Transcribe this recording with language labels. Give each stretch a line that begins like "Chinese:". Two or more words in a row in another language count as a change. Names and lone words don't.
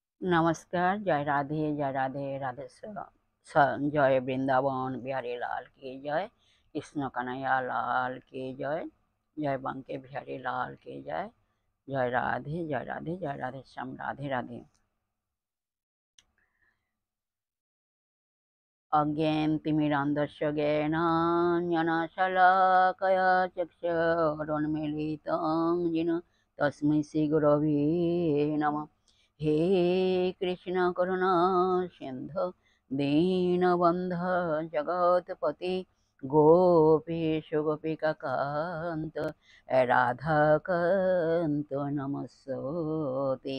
Hindi: नमस्कार, जय राधे, जय राधे, राधे जय वृंदावन बिहारी लाल की जय, कृष्ण कन्हैया लाल की जय, जय बांके बिहारी लाल की जय, जय राधे, जय राधे, जय राधे श्याम, राधे राधे।
Sanskrit: अज्ञानतिमिरान्धस्य ज्ञानाञ्जनशलाकया चक्षुरुन्मीलितं येन तस्मै श्रीगुरवे नमः। हे कृष्ण करुणा सिन्धु दीनबन्धु जगत्पते गोपेश गोपिकान्त राधाकान्त नमस्ते।